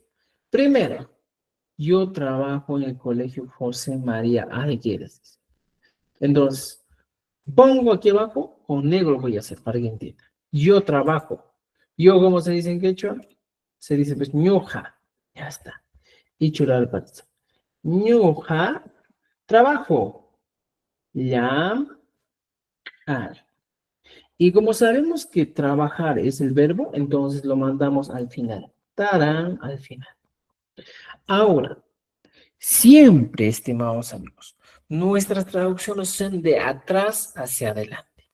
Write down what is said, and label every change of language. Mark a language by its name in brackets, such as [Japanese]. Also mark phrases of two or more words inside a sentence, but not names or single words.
[Spanish] Primero, yo trabajo en el colegio José María Arguedas. Entonces, pongo aquí abajo, con negro voy a hacer para que entienda. Yo trabajo. Yo, ¿cómo se dice en quechua? Se dice, pues, ñuja. Ya está. Y chular patza. Ñuja, trabajo. Ya. Y como sabemos que trabajar es el verbo, entonces lo mandamos al final. Tarán, al final. Ahora, siempre, estimados amigos, nuestras traducciones son de atrás hacia adelante.